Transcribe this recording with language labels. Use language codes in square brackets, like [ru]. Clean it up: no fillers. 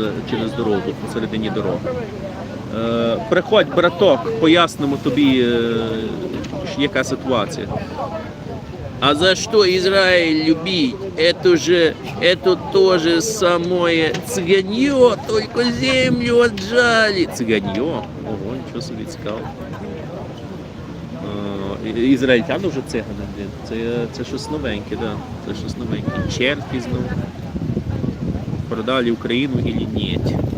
[uk] Через дорогу, посередині дороги. Приходь, браток, пояснимо тобі, яка ситуація. [ru] А за что Израиль любить? Это то же самое цыганье, только землю отжали. [uk] Цыганье? Ого, нічого собі цікаво. Ізраїльтяни вже цигани, це щось новеньке, да. Це щось новеньке. Черти знову. [ru] Продали Україну или нет?